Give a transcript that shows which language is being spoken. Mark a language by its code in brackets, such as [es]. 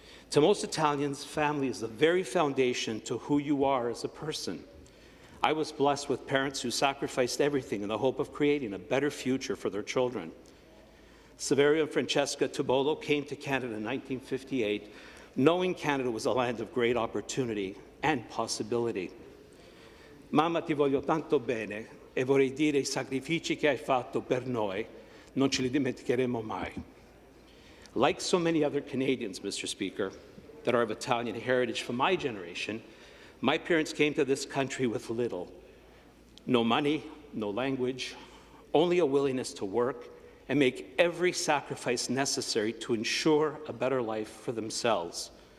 [en] To most Italians, family is the very foundation to who you are as a person. I was blessed with parents who sacrificed everything in the hope of creating a better future for their children. Saverio and Francesca Tibollo came to Canada in 1958, knowing Canada was a land of great opportunity and possibility. [it] Mamma, ti voglio tanto bene e vorrei dire I sacrifici che hai fatto per noi non ce li dimenticheremo mai. [en] Like so many other Canadians, Mr. Speaker, that are of Italian heritage from my generation, my parents came to this country with little. No money, no language, only a willingness to work and make every sacrifice necessary to ensure a better life for themselves.